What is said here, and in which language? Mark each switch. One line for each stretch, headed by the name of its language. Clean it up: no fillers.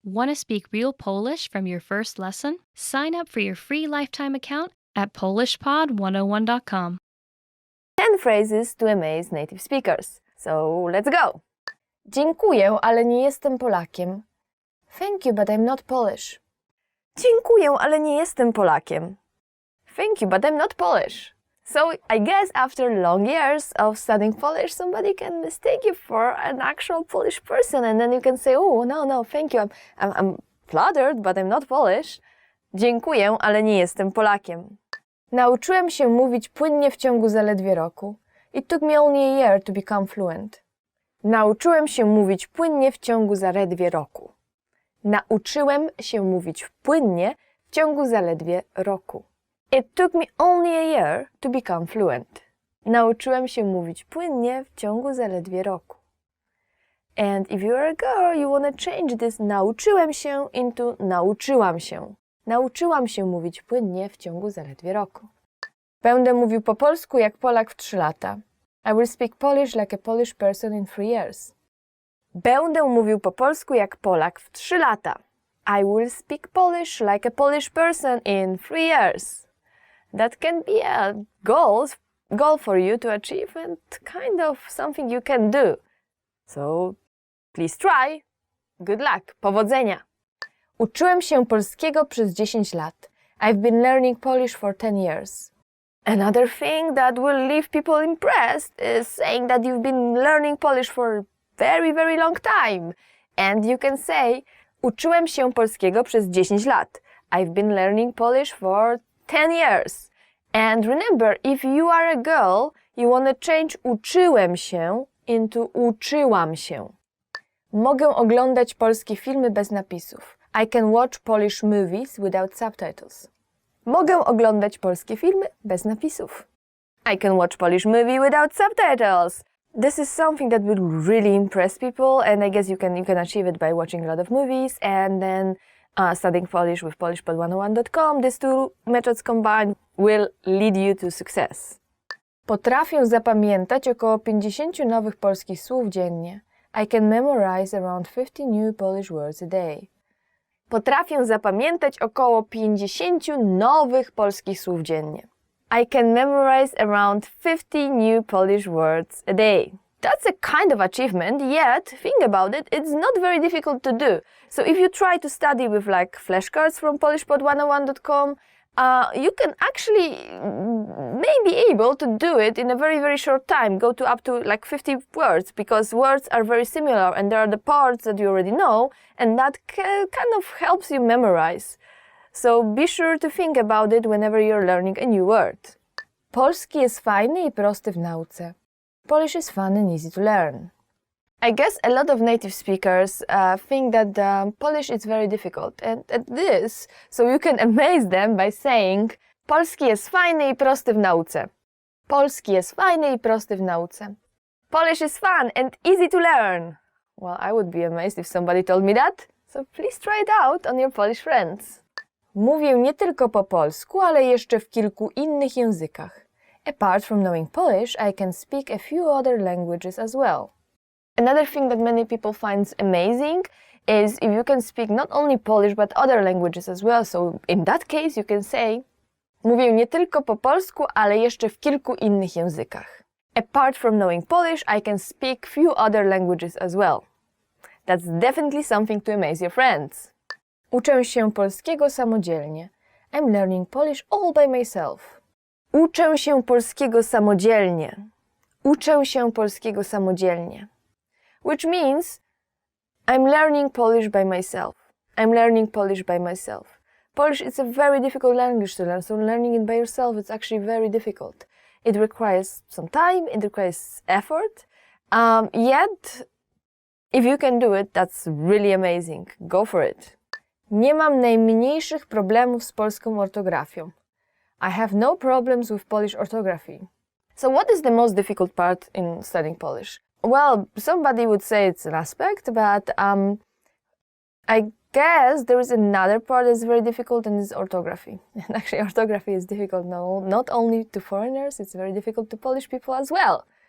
English: Want to speak real Polish from your first lesson? Sign up for your free lifetime account at polishpod101.com. 10 phrases to amaze native speakers. So let's go!
Polish: Dziękuję, ale nie jestem Polakiem.
English: Thank you, but I'm not Polish.
Polish: Dziękuję, ale nie jestem Polakiem.
English: Thank you, but I'm not Polish. So I guess after long years of studying Polish, somebody can mistake you for an actual Polish person, and then you can say, oh, no, thank you, I'm flattered, but I'm not Polish.
Polish: Dziękuję, ale nie jestem Polakiem. Nauczyłem się mówić płynnie w ciągu zaledwie roku.
English: It took me only a year to become fluent.
Polish: Nauczyłem się mówić płynnie w ciągu zaledwie roku. Nauczyłem się mówić płynnie w ciągu zaledwie roku.
English: It took me only a year to become fluent.
Polish: Nauczyłem się mówić płynnie w ciągu zaledwie roku.
English: And if you're a girl, you want to change this
Polish: nauczyłem się
English: into
Polish: nauczyłam się. Nauczyłam się mówić płynnie w ciągu zaledwie roku. Będę mówił po polsku jak Polak w 3 lata.
English: I will speak Polish like a Polish person in 3 years.
Polish: Będę mówił po polsku jak Polak w 3 lata.
English: I will speak Polish like a Polish person in 3 years. That can be a goal for you to achieve and kind of something you can do. So please try. Good luck. Powodzenia.
Polish: Uczyłem się polskiego przez 10 lat.
English: I've been learning Polish for 10 years. Another thing that will leave people impressed is saying that you've been learning Polish for a very, very long time. And you can say,
Polish: uczyłem się polskiego przez 10 lat.
English: I've been learning Polish for 10 years. And remember, if you are a girl, you want to change
Polish: uczyłem się
English: into
Polish: uczyłam się. Mogę oglądać polskie filmy bez napisów.
English: I can watch Polish movies without subtitles.
Polish: Mogę oglądać polskie filmy bez napisów.
English: I can watch Polish movie without subtitles. This is something that will really impress people, and I guess you can achieve it by watching a lot of movies and then studying Polish with polishpod101.com. These two methods combined will lead you to success.
Polish: Potrafię zapamiętać około 50 nowych polskich słów dziennie.
English: I can memorize around 50 new Polish words a day.
Polish: Potrafię zapamiętać około 50 nowych polskich słów dziennie.
English: I can memorize around 50 new Polish words a day. That's a kind of achievement, yet, think about it, it's not very difficult to do. So if you try to study with like flashcards from polishpod101.com, you can actually may be able to do it in a very, very short time, go to up to like 50 words, because words are very similar and there are the parts that you already know, and that kind of helps you memorize. So be sure to think about it whenever you're learning a new word.
Polish: Polski jest fajny i prosty w nauce.
English: Polish is fun and easy to learn. I guess a lot of native speakers think that Polish is very difficult, and at this, so you can amaze them by saying
Polish: polski jest fajny i prosty w nauce. Polski jest fajny i prosty w nauce.
English: Polish is fun and easy to learn. Well, I would be amazed if somebody told me that, so please try it out on your Polish friends.
Polish: Mówię nie tylko po polsku, ale jeszcze w kilku innych językach.
English: Apart from knowing Polish, I can speak a few other languages as well. Another thing that many people find amazing is if you can speak not only Polish but other languages as well. So in that case you can say,
Polish: mówię nie tylko po polsku, ale jeszcze w kilku innych językach.
English: Apart from knowing Polish, I can speak few other languages as well. That's definitely something to amaze your friends.
Polish: Uczę się polskiego samodzielnie.
English: I'm learning Polish all by myself.
Polish: Uczę się polskiego samodzielnie. Uczę się polskiego samodzielnie.
English: Which means I'm learning Polish by myself. I'm learning Polish by myself. Polish is a very difficult language to learn, so learning it by yourself is actually very difficult. It requires some time, it requires effort, yet if you can do it, that's really amazing. Go for it.
Polish: Nie mam najmniejszych problemów z polską ortografią.
English: I have no problems with Polish orthography. So what is the most difficult part in studying Polish? Well, somebody would say it's an aspect, but I guess there is another part that's very difficult, and it's orthography. And actually, orthography is difficult not only to foreigners, it's very difficult to Polish people as well.